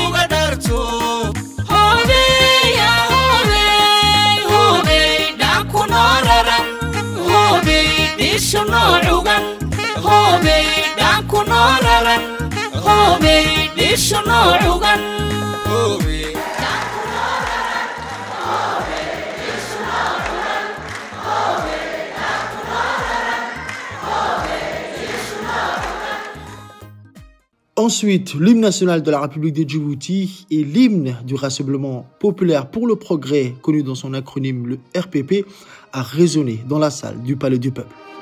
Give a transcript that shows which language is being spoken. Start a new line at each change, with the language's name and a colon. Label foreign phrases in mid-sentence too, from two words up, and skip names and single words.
Somali: ودرتو hoobey ha hoobey hoobey dhaanku noo raran hoobey dhisho noocugan hoobey dhaanku noo raran hoobey dhisho noocugan هوبي
French: Ensuite, l'hymne national de la République de Djibouti et l'hymne du Rassemblement populaire pour le progrès, connu dans son acronyme le RPP, a résonné dans la salle du Palais du Peuple.